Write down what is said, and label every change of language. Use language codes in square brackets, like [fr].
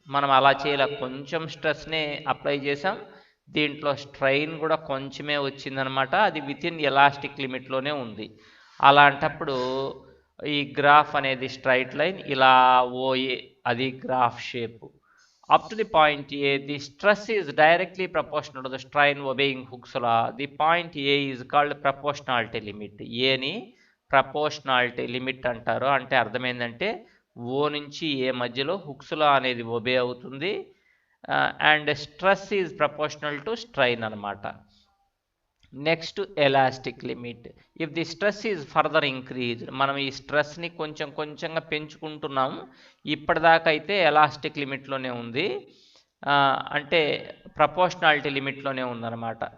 [te] మనం అలా చేయలే, కొంచెం స్ట్రెస్నే అప్లై చేసాం, దీంట్లో స్ట్రెయిన్ కూడా కొంచెమే వచ్చిందనమాట, అది విత్ ఇన్ ఎలాస్టిక్ లిమిట్లోనే ఉంది. అలాంటప్పుడు ఈ గ్రాఫ్ అనేది స్ట్రైట్ లైన్, ఇలా ఓఏ అది graph shape. [en] Up to the point A, the stress is directly proportional to the strain obeying Hooke's law. The point A is called proportionality limit. [te] A ని proportionality limit అంటారు. అంటే అర్థమైందంటే ఓ నుంచి ఏ మధ్యలో hooks లా అనేది obey అవుతుంది, [en] and stress is proportional to strain [te] అనమాట. Next elastic limit. [en] if the stress is further increased, [te] మనం ఈ స్ట్రెస్ని కొంచెం కొంచెంగా పెంచుకుంటున్నాము, ఇప్పటిదాకా అయితే ఎలాస్టిక్ లిమిట్లోనే ఉంది, అంటే ప్రపోర్షనాలిటీ లిమిట్లోనే ఉందన్నమాట.